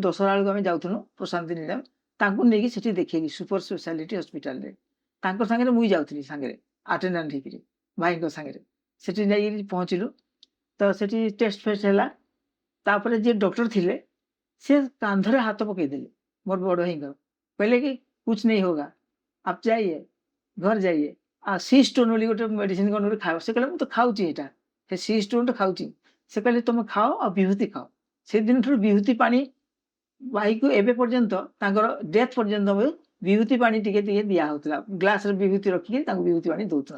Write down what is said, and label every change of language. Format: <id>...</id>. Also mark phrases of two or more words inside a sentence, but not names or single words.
<or>ଦଶହରା ବେଳକୁ ଆମେ ଯାଉଥିଲୁ ପ୍ରଶାନ୍ତି ନିଲମ, ତାଙ୍କୁ ନେଇକି ସେଠି ଦେଖେଇଲି</or> <en>super speciality</en> <or>ହସ୍ପିଟାଲରେ। ତାଙ୍କ ସାଙ୍ଗରେ ମୁଁ ଯାଉଥିଲି ସାଙ୍ଗରେ ଆଟେଣ୍ଡାଣ୍ଟ ହେଇକିରି ଭାଇଙ୍କ ସାଙ୍ଗରେ ସେଠି ଯାଇକିରି ପହଞ୍ଚିଲୁ। ତ ସେଠି ଟେଷ୍ଟ ଫେଷ୍ଟ ହେଲା। ତାପରେ ଯିଏ ଡକ୍ଟର ଥିଲେ ସେ କାନ୍ଧରେ ହାତ ପକେଇଦେଲେ ମୋର ବଡ଼ ଭାଇଙ୍କର, କହିଲେ କି</or> <hi>କୁछ नहीं होगा आप जाइए घर जाइए।</hi> <or>ଆଉ ସି ଷ୍ଟୋନ୍ ବୋଲି ଗୋଟେ ମେଡ଼ିସିନ କ'ଣ ଗୋଟେ ଖାଅ। ସେ କହିଲେ ମୁଁ ତ ଖାଉଛି ଏଇଟା, ସେ ସି ଷ୍ଟୋନ୍ଟା ଖାଉଛି। ସେ କହିଲେ ତମେ ଖାଅ ଆଉ ବିଭୂତି ଖାଅ। ସେଦିନଠାରୁ ବିଭୂତି ପାଣି ଭାଇକୁ ଏବେ ପର୍ଯ୍ୟନ୍ତ ତାଙ୍କର ଡେଥ୍ ପର୍ଯ୍ୟନ୍ତ ବିଭୂତି ପାଣି ଟିକେ ଟିକେ ଦିଆହେଉଥିଲା। ଗ୍ଲାସରେ ବିଭୂତି ରଖିକି ତାଙ୍କୁ ବିଭୂତି ପାଣି ଦେଉଥିଲା।</or>